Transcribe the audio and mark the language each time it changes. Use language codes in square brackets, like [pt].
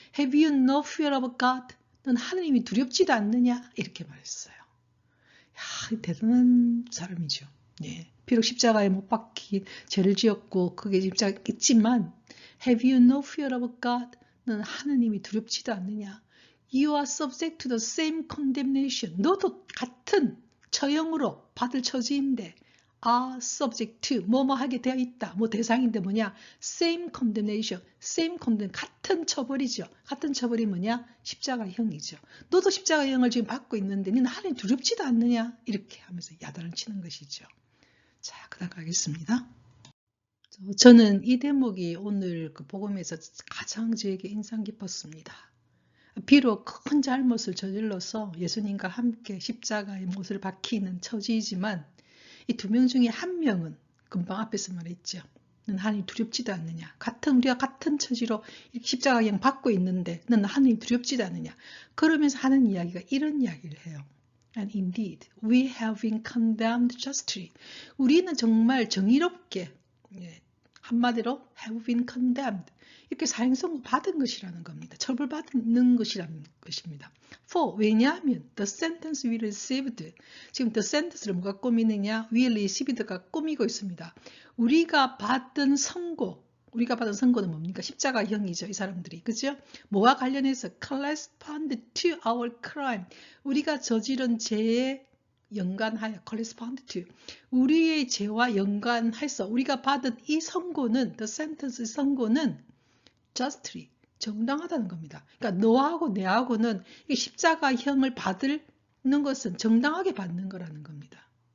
[en] Have you no fear of God? [ko] 넌 하느님이 두렵지도 않느냐? 이렇게 말했어요. 야, 대단한 사람이죠. 예. 비록 십자가에 못 박힌 죄를 지었고 그게 십자가 있지만 [en] Have you no fear of God? [ko] 넌 하느님이 두렵지도 않느냐? [en] You are subject to the same condemnation. [ko] 너도 같은 처형으로 받을 처지인데 are subject to 뭐뭐 하게 되어 있다. 뭐 대상인데 뭐냐? same condemnation. same condemn 같은 처벌이죠. 같은 처벌이 뭐냐? 십자가형이죠. 너도 십자가형을 지금 받고 있는데 너는 하느님 두렵지도 않느냐? 이렇게 하면서 야단을 치는 것이죠. 자, 그다음 가겠습니다. 저는 이 대목이 오늘 그 복음에서 가장 저에게 인상 깊었습니다. 비록 큰 잘못을 저질러서 예수님과 함께 십자가의 못을 박히는 처지이지만 이 2명 중에 한 명은 금방 앞에서 말했죠. 넌 하나님 두렵지도 않느냐. 우리가 같은 처지로 십자가형 받고 있는데 넌 하나님 두렵지도 않느냐. 그러면서 하는 이야기가 이런 이야기를 해요. [en] And indeed, we have been condemned justly. [ko] 우리는 정말 정의롭게 한마디로 have been condemned. 이렇게 사형선고 받은 것이라는 겁니다. 처벌받는 것이라는 것입니다. For, 왜냐하면 the sentence we received, 지금 the sentence를 뭐가 꾸미느냐? we received가 꾸미고 있습니다. 우리가 받은 선고는 뭡니까? 십자가형이죠. 이 사람들이. 그죠? 뭐와 관련해서 [en] correspond to our crime. [ko] 우리가 저지른 죄에 연관하여 correspond to 우리의 죄와 연관해서 우리가 받은 이 선고는 the sentence 선고는 justly 정당하다는 겁니다. 그러니까 너하고 내하고는 이 십자가형을 받는 것은 정당하게 받는 거라는 겁니다.